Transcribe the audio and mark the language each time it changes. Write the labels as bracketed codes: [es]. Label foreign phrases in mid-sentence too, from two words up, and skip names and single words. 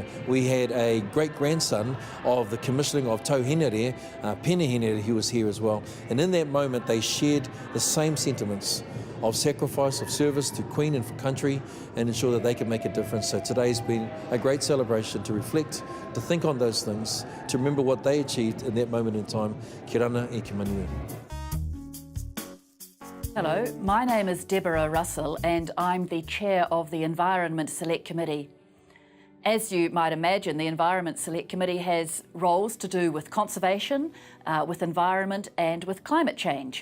[en] We had a great-grandson of the commissioning of Tau Henare, Pena Henare, who was here as well. And in that moment, they shared the same sentiments of sacrifice, of service to Queen and for country, and ensure that they can make a difference. So today's been a great celebration to reflect, to think on those things, to remember what they achieved in that moment in time. Ki rana e ki manui. Hello, my name is Deborah Russell and I'm the chair of the Environment Select Committee. As you might imagine, the Environment Select Committee has roles to do with conservation, with environment and with climate change.